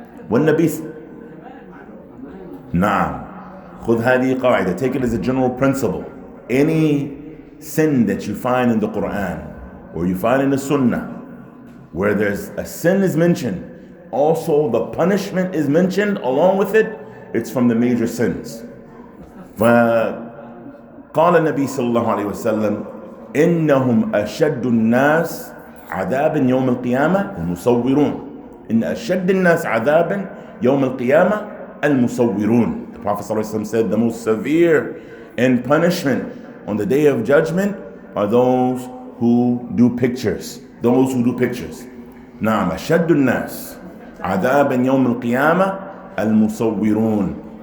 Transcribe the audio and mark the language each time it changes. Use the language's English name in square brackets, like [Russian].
[Arabic] والنبي نعم خذ هذه قاعدة. [English] Take it as a general principle. Any sin that you find in the Quran or you find in the Sunnah where there's a sin is mentioned, also the punishment is mentioned along with it, it's from the major sins. [Arabic] فقال النبي صلى الله عليه وسلم إنهم أشد الناس عذابا يوم القيامة المصورون. إن أشد الناس عذابا يوم القيامة المصورون. [English] The Prophet صلى الله عليه وسلم said the most severe in punishment on the day of judgment are those who do pictures. Those who do pictures. [Arabic] نعم أشد الناس عذابا يوم القيامة المصورون.